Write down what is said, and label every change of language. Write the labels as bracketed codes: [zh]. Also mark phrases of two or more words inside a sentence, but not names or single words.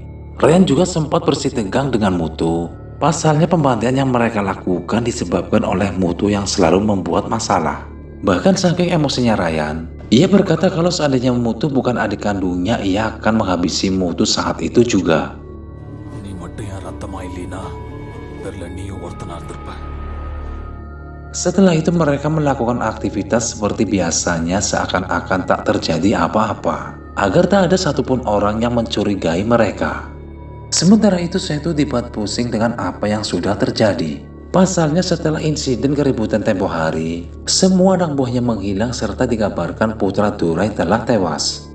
[id] Ryan juga sempat bersih tegang dengan Mutu. Pasalnya pembantaian yang mereka lakukan disebabkan oleh Mutu yang selalu membuat masalah. Bahkan saking emosinya Ryan, Ia berkata kalau seandainya Mutu bukan adik kandungnya, ia akan menghabisi Mutu saat itu juga. [ta] நீ மட்டும் என் ரத்தமா இல்லைனா தெரியல நீயும் ஒருத்தனா இருந்திருப்ப. [id] Setelah itu mereka melakukan aktivitas seperti biasanya seakan-akan tak terjadi apa-apa, agar tak ada satupun orang yang mencurigai mereka. Sementara itu Setu dibuat pusing dengan apa yang sudah terjadi. Pasalnya setelah insiden keributan tempo hari, semua anak buahnya menghilang serta dikabarkan putra Durai telah tewas.